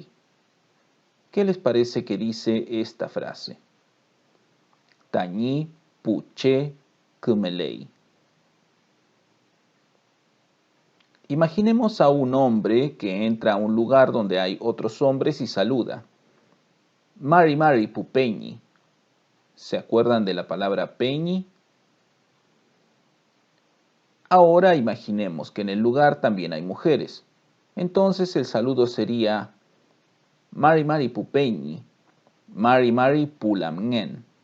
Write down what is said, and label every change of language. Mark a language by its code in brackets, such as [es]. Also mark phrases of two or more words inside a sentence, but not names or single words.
[es] ¿Qué les parece que dice esta frase? [arn] Tañi puché kumelei. [es] Imaginemos a un hombre que entra a un lugar donde hay otros hombres y saluda. [arn] Mari Mari pupeñi. [es] ¿Se acuerdan de la palabra peñi? Ahora imaginemos que en el lugar también hay mujeres. Entonces el saludo sería [arn] Mari Mari pupeñi, Mari Mari pulamngen.